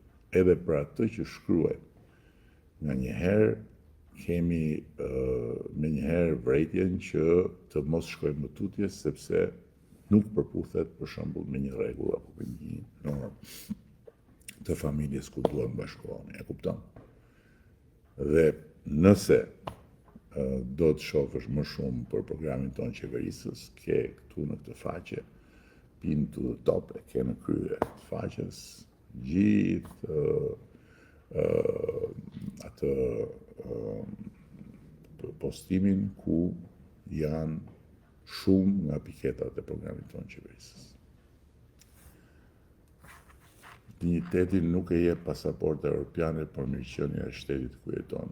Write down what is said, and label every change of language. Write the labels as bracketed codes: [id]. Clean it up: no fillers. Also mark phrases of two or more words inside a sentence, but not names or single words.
[sq] Edhe për atë që shkruajmë, nganjëherë kemi me njëherë vërejtjen që të mos shkojmë në tutje, sepse nuk përputhet për shembull me një rregull apo me një normë të familjes ku duhet bashkohemi, e kupton? Dhe nëse do të shofësh më shumë për programin tonë qeverisës, ke këtu në këtë faqe, [en] pin to the top, [sq] e ke në krye të faqes, gjithë atë postimin ku janë shumë nga piketat e programit tonë qeverisës. Digniteti nuk e jep pasaporta europiane për mirëqenia e shtetit ku jeton.